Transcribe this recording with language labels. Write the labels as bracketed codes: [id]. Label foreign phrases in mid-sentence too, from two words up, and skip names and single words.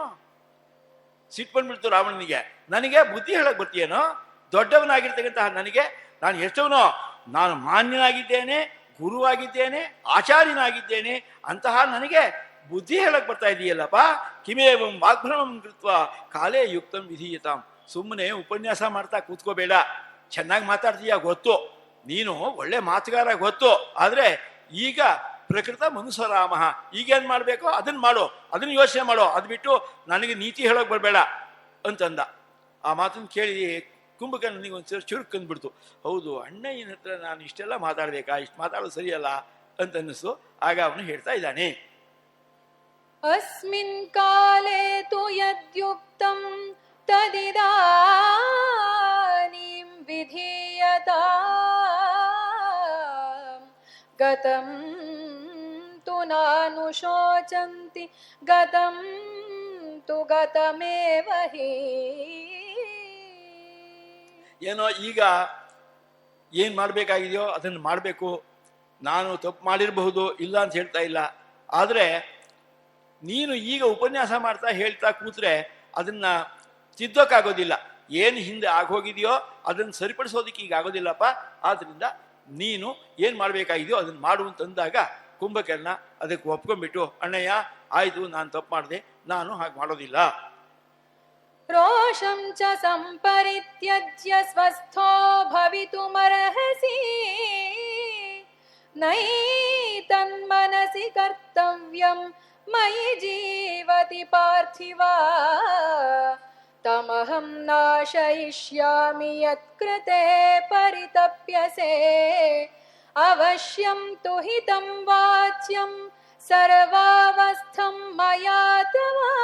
[kn] ಸಿಟ್ಟು ಬಂದ್ಬಿಡ್ತು ರಾವಣನಿಗೆ. ನನಗೆ ಬುದ್ಧಿ ಹೇಳಕ್ ಬರ್ತೀಯನೋ? ದೊಡ್ಡವನಾಗಿರ್ತಕ್ಕಂತಹ ನನಗೆ, ನಾನು ಎಷ್ಟವನೋ, ನಾನು ಮಾನ್ಯನಾಗಿದ್ದೇನೆ, ಗುರುವಾಗಿದ್ದೇನೆ, ಆಚಾರ್ಯನಾಗಿದ್ದೇನೆ, ಅಂತಹ ನನಗೆ ಬುದ್ಧಿ ಹೇಳಕ್ ಬರ್ತಾ ಇದೆಯಲ್ಲಪ್ಪ. [sa] ಕಿಮೇವಂ ವಾಗ್ಭ್ರಮಂ ಕೃತ್ವ ಕಾಲೇ ಯುಕ್ತಂ ವಿಧೀಯತಾಂ. [kn] ಸುಮ್ಮನೆ ಉಪನ್ಯಾಸ ಮಾಡ್ತಾ ಕೂತ್ಕೋಬೇಡ. ಚೆನ್ನಾಗಿ ಮಾತಾಡ್ತೀಯ ಗೊತ್ತು, ನೀನು ಒಳ್ಳೆ ಮಾತುಗಾರ ಗೊತ್ತು, ಆದ್ರೆ ಈಗ [sa] ಪ್ರಕೃತ ಮನುಸರಾಮ, [kn] ಈಗೇನ್ ಮಾಡ್ಬೇಕೋ ಅದನ್ನ ಮಾಡೋ, ಅದನ್ನ ಯೋಚನೆ ಮಾಡೋ, ಅದು ಬಿಟ್ಟು ನನಗೆ ನೀತಿ ಹೇಳೋಕ್ ಬರಬೇಡ ಅಂತಂದ. ಆ ಮಾತನ್ನು ಕೇಳಿ ಕುಂಭಕರ್ಣನಿಗೆ ಒಂದ್ಸರಿ ಚುರುಕ್ ಅಂದ್ಬಿಡ್ತು. ಹೌದು, ಅಣ್ಣಯ್ಯನ ಹತ್ರ ನಾನು ಇಷ್ಟೆಲ್ಲ ಮಾತಾಡ್ಬೇಕಾ, ಇಷ್ಟು ಮಾತಾಡೋದು ಸರಿಯಲ್ಲ ಅಂತ ಅನ್ನಿಸ್ತು. ಆಗ ಅವನು ಹೇಳ್ತಾ ಇದ್ದಾನೆ, [sa] ಅಸ್ಮಿನ್ ಕಾಲೇ ತು ಯದ್ಯುಕ್ತಂ ತದಿದಾನೀಂ ವಿಧೀಯತಾಂ ಗತಂ ತು ನಾನು ಶೋಚಂತಿ ಗತಂ ತು ಗತಮೇವ ಹಿ. [kn] ಏನೋ ಈಗ ಏನ್ ಮಾಡ್ಬೇಕಾಗಿದೆಯೋ ಅದನ್ನು ಮಾಡಬೇಕು. ನಾನು ತಪ್ಪು ಮಾಡಿರಬಹುದು, ಇಲ್ಲ ಅಂತ ಹೇಳ್ತಾ ಇಲ್ಲ, ಆದ್ರೆ ನೀನು ಈಗ ಉಪನ್ಯಾಸ ಮಾಡ್ತಾ ಹೇಳ್ತಾ ಕೂತ್ರೆ ಅದನ್ನ ತಿದ್ದೋಕ್ಕಾಗೋದಿಲ್ಲ. ಏನು ಹಿಂದೆ ಆಗೋಗಿದೆಯೋ ಅದನ್ನು ಸರಿಪಡಿಸೋದಕ್ಕೆ ಈಗ ಆಗೋದಿಲ್ಲಪ್ಪ. ಆದ್ರಿಂದ ನೀನು ಏನ್ ಮಾಡ್ಬೇಕಾಗಿದೆಯೋ ಅದನ್ನ ಮಾಡುವಂತಂದಾಗ ಕುಂಭಕರ್ಣ ಅದಕ್ಕೆ ಒಪ್ಕೊಂಡ್ಬಿಟ್ಟು, ಅಣ್ಣಯ್ಯ ಆಯ್ತು, ನಾನು ತಪ್ಪು ಮಾಡಿದೆ, ನಾನು ಹಾಗೆ ಮಾಡೋದಿಲ್ಲ. [sa] रोषं च सम्परित्यज्य स्वस्थो भवितुमर्हसि नैतन्मनसि कर्तव्यं मयि जीवति पार्थिवा तमहं नाशयिष्यामि यत्कृते परितप्यसे अवश्यं तु हितं वाच्यं सर्वावस्थं मया तव